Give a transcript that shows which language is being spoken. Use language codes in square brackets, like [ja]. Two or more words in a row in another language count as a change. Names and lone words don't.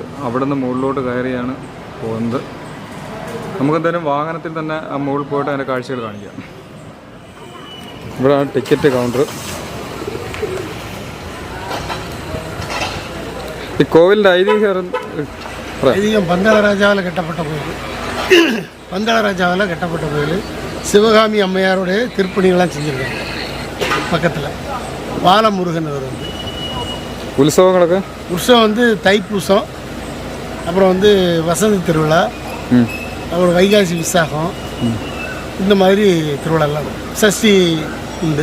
[ml] അവിടെ നിന്ന് മുകളിലോട്ട് കയറിയാണ് പോകുന്നത്. നമുക്കെന്തായാലും വാഹനത്തിൽ തന്നെ മുകളിൽ പോയിട്ട് അതിൻ്റെ കാഴ്ചകൾ കാണിക്കാം. ഇവിടെയാണ് ടിക്കറ്റ് കൗണ്ടർ. ഈ കോവിലിൻ്റെ ഐതിഹ്യം പന്തള രാജാവിൽ കെട്ടപ്പെട്ട കോയിൽ [ta] சிவகாமி அம்மையாருடைய திருப்பணிகள்லாம் செஞ்சுருக்காங்க. பக்கத்தில் பாலமுருகன் அவர் வந்து உற்சவங்களுக்கு உற்சவம் வந்து தைப்பூசம், அப்புறம் வந்து வசந்த திருவிழா, அப்புறம் வைகாசி விசாகம், இந்த மாதிரி திருவிழாலாம் சஷ்டி உண்டு.